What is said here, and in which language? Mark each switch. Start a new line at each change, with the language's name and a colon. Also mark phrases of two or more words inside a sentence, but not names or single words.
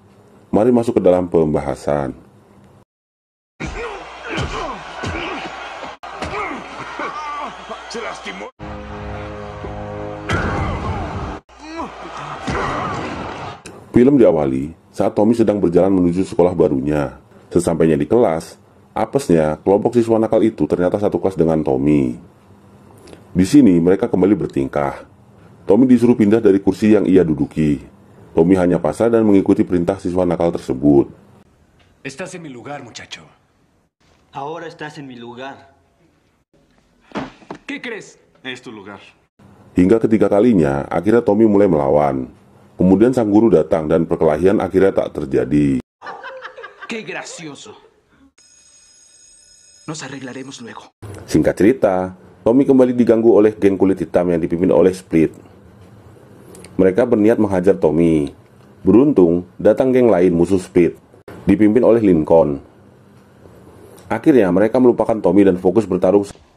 Indonesian: Mari masuk ke dalam pembahasan. Film diawali saat Tommy sedang berjalan menuju sekolah barunya. Sesampainya di kelas, apesnya kelompok siswa nakal itu ternyata satu kelas dengan Tommy. Di sini mereka kembali bertingkah. Tommy disuruh pindah dari kursi yang ia duduki. Tommy hanya pasrah dan mengikuti perintah siswa nakal tersebut.
Spanish: Estás en mi lugar, muchacho. Ahora estás en mi lugar. ¿Qué crees? Es tu lugar.
Indonesian: Hingga ketiga kalinya, akhirnya Tommy mulai melawan. Kemudian sang guru datang dan perkelahian akhirnya tak terjadi.
Spanish: ¡Qué gracioso! Nos arreglaremos luego.
Indonesian: Singkat cerita, Tommy kembali diganggu oleh geng kulit hitam yang dipimpin oleh Split. Mereka berniat menghajar Tommy. Beruntung, datang geng lain musuh Split, dipimpin oleh Lincoln. Akhirnya mereka melupakan Tommy dan fokus bertarung.